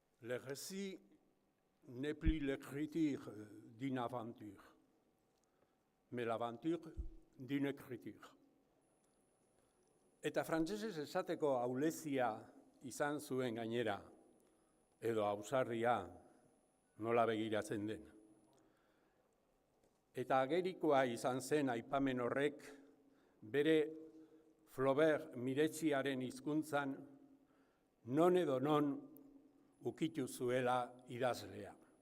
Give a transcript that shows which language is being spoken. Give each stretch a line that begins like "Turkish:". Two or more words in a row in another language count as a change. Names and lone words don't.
French: Le récit n'est plus l'écriture d'une aventure, mais l'aventure d'une écriture.
Basque: Eta frantsesez esateko ahulezia izan zuen gainera, edo ausarria nola begiratzen den. Eta agerikoa izan zen aipamen horrek bere Flaubert miretziaren hizkuntzan non edo non ukitu zuela idazlea.